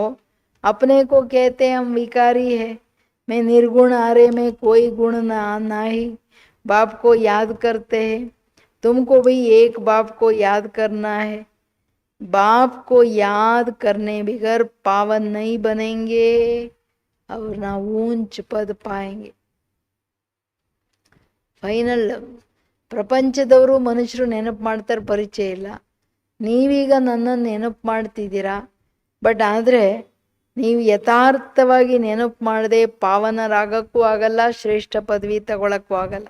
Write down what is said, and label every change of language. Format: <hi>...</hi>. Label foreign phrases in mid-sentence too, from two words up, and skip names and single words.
<hi>अपने को कहते हम विकारी है, मैं निर्गुण आरे में कोई गुण ना ही. बाप को याद करते हैं, तुमको भी एक बाप को याद करना है. बाप को याद करने बगैर पावन नहीं बनेंगे और ना ऊंच पद पाएंगे.</hi> <kn>ಫೈನಲ್ ಪ್ರಪಂಚದವರು ಮನುಷ್ಯರು ನೆನಪು ಮಾಡ್ತಾರೆ, ಪರಿಚಯ ಇಲ್ಲ. ನೀವೀಗ ನನ್ನನ್ನು ನೆನಪು ಮಾಡ್ತಿದ್ದೀರಾ, ಬಟ್ ಆದರೆ ನೀವು ಯಥಾರ್ಥವಾಗಿ ನೆನಪು ಮಾಡದೆ ಪಾವನರಾಗಕ್ಕೂ ಆಗಲ್ಲ, ಶ್ರೇಷ್ಠ ಪದವಿ ತಗೊಳಕ್ಕೂ ಆಗಲ್ಲ.</kn>